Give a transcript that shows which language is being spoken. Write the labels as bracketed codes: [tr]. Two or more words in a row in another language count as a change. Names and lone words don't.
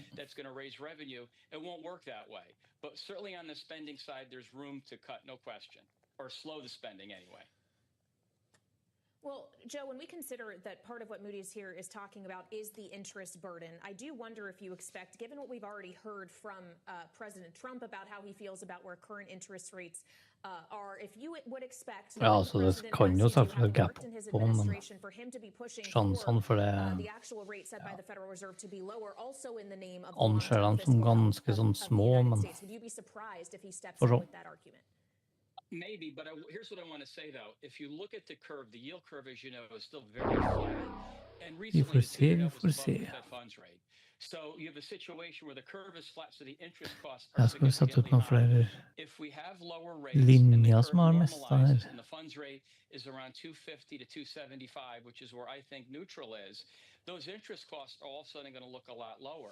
[en] that's going to raise revenue, it won't work that way. But certainly on the spending side, there's room to cut, no question, or slow the spending anyway. Well, Joe, when we consider that part of what Moody's here is talking about is the interest burden, I do wonder if you expect, given what we've already heard from President Trump about how he feels about where current interest rates are, if you would expect [no] Ja, så det kan jo selvfølgelig gap på, men sjansene for det anser dem som ganske sånn små, men for så. [en] Maybe, but here's what I want to say, though. If you look at the curve, the yield curve, as you know, is still very flat. And recently, it's above the Fed funds rate. So you have a situation where the curve is flat, so the interest costs are significantly higher. If we have lower rates and the curve normalizes and the funds rate is around 250 to 275, which is where I think neutral is, those interest costs are all of a sudden going to look a lot lower.